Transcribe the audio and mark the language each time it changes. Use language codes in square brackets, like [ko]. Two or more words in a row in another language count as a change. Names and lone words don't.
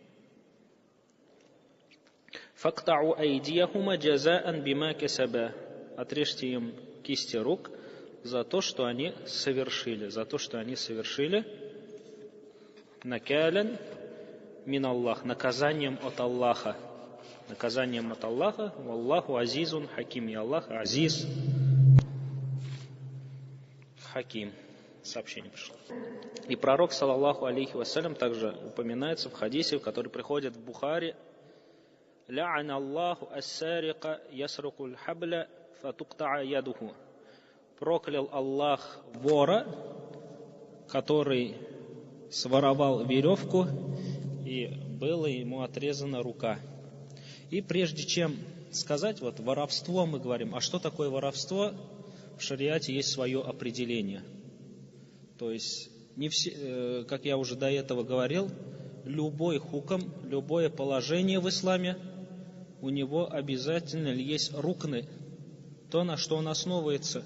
[ar] فاقطعوا أيديهما جزاء بما كسبا. [ru] Отрежьте им кисти рук за то, что они совершили. За то, что они совершили. [ar] نكالا من الله, [ru] наказанием от Аллаха. Наказанием от Аллаха. [ar] والله عزيز حكيم. [ru] И Аллах [ar] عزيز حكيم. [ru] Сообщение пришло. И пророк, [ar] صلى الله عليه وسلم, [ru] также упоминается в хадисе, который приходит в Бухари: [ar] «لعن الله السارق يسرق الحبل فتقطع يده». [ru] Проклял Аллах вора, который своровал веревку, и была ему отрезана рука. И прежде чем сказать, вот воровство мы говорим, а что такое воровство? В шариате есть свое определение. То есть, как я уже до этого говорил, любой хукм, любое положение в исламе, у него обязательно есть рукны, то, на что он основывается.